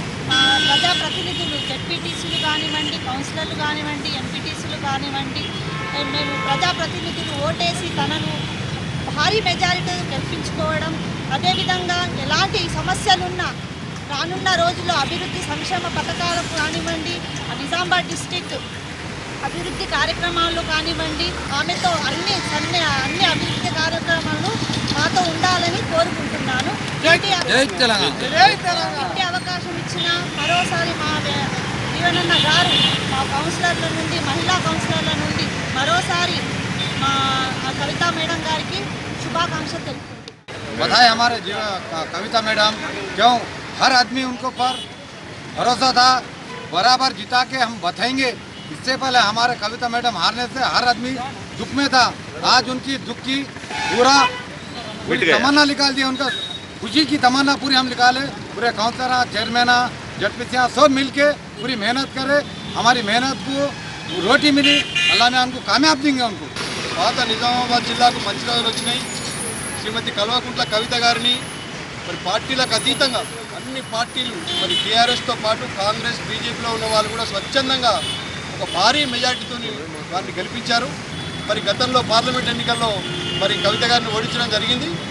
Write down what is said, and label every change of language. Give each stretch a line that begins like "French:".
Telugu: మా ప్రజాప్రతినిధులు, జెడ్పీటీసీలు కానివ్వండి, కౌన్సిలర్లు కానివ్వండి, ఎంపీటీసీలు కానివ్వండి, మేము ప్రజాప్రతినిధులు ఓటేసి తనను భారీ మెజారిటీ గెలిపించుకోవడం, అదేవిధంగా ఎలాంటి సమస్యలున్నా రానున్న రోజుల్లో అభివృద్ధి సంక్షేమ పథకాలకు కానివ్వండి, నిజామాబాద్ డిస్ట్రిక్ట్ అభివృద్ధి కార్యక్రమాలు కానివ్వండి, ఆమెతో అన్ని అభివృద్ధి కార్యక్రమాలు మాతో ఉండాలని కోరుకుంటున్నాను. ఇంటి అవకాశం ఇచ్చిన మరోసారి మా జీవనన్న గారు, మా కౌన్సిలర్ల నుండి, మహిళా కౌన్సిలర్ల నుండి మరోసారి మా కవిత మేడం గారికి శుభాకాంక్షలు తెలుపుకుంటున్నాను.
Hindi: बधाई हमारे कविता मैडम, क्यों हर आदमी उनको पर भरोसा था, बराबर जिता के हम बताएंगे। इससे पहले हमारे कविता मैडम हारने से हर आदमी दुख में था। आज उनकी दुख की पूरा तमन्ना निकाल दिया, उनका खुशी की तमन्ना पूरी हम निकाले। पूरे काउंसलर, चेयरमैन, जडपीसियाँ सब मिल के पूरी मेहनत करे। हमारी मेहनत को रोटी मिली, अल्लाह ने हमको कामयाब देंगे। उनको
Telugu: పాత నిజామాబాద్ జిల్లాకు మంచి రోజులు వచ్చినాయి. శ్రీమతి కల్వకుంట్ల కవిత గారిని మరి పార్టీలకు అతీతంగా అన్ని పార్టీలు, మరి టీఆర్ఎస్తో పాటు కాంగ్రెస్, బీజేపీలో ఉన్న వాళ్ళు కూడా స్వచ్ఛందంగా ఒక భారీ మెజార్టీతో వారిని గెలిపించారు. మరి గతంలో పార్లమెంట్ ఎన్నికల్లో మరి కవిత గారిని ఓడించడం జరిగింది.